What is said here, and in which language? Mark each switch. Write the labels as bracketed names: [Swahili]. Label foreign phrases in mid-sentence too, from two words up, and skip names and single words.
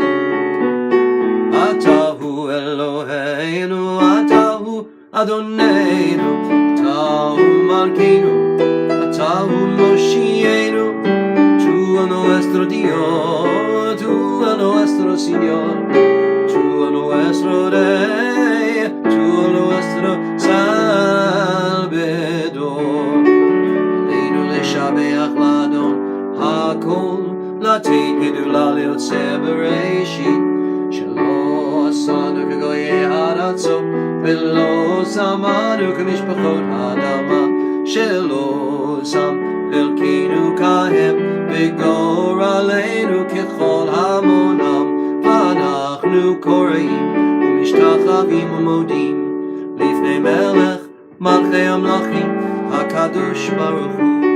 [Hebrew] אתה הוא אלוהינו, אתה הוא אדונינו, אתה הוא מלכנו, אתה הוא מושיענו, [Spanish] tú a nuestro Dios, tú a nuestro Señor, tú a nuestro Rey, tú a nuestro Salvador. [Hebrew] עלינו לשבח לאדון הכל, לתת גדולה ליוצא בראשית, שלא עשנו כגויי ארצות, ולא שמנו כמשפחות האדמה, שלא שם חלקנו כהם, וגורלנו ככל המונם, ואנחנו קוראים ומשתחווים ומודים לפני מלך מלכי המלכים הקדוש ברוך הוא.